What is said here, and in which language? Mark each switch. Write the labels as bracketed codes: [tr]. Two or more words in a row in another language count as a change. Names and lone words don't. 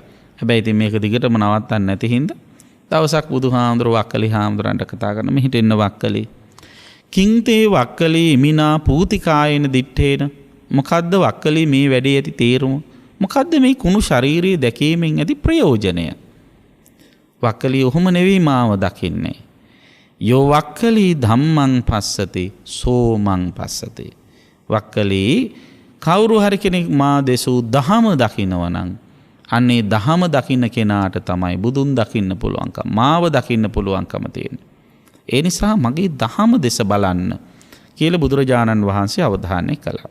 [si] හැබැයි ඉතින් මේක දිගටම නවත්තන්න නැති හින්දා දවසක් බුදුහාමුදුරුවෝ වක්කලි හාමුදුරන්ට කතා කරන මෙහිට එන්න වක්කලි. [pi] කිංතේ වක්කලි ඉමිනා පූතිකායන දිත්තේන. [si] මොකද්ද වක්කලි මේ වැඩේ ඇති තේරුම? මොකද්ද මේ කුණු ශාරීරිය දැකීමෙන් ඇති ප්‍රයෝජනය? වක්කලි ඔහොම නෙවෙයි මාව දකින්නේ. [pi] යෝ වක්කලි ධම්මං පස්සති සෝමං පස්සති. [si] වක්කලි කවුරු හරි කෙනෙක් මා දෙසූ දහම දකිනවා නම් අන්නේ දහම දකින්න කෙනාට තමයි බුදුන් දකින්න පුළුවන්කම, මාව දකින්න පුළුවන්කම තියෙන්නේ. ඒ නිසා මගේ දහම දෙස බලන්න කියලා බුදුරජාණන් වහන්සේ අවධානය කළා.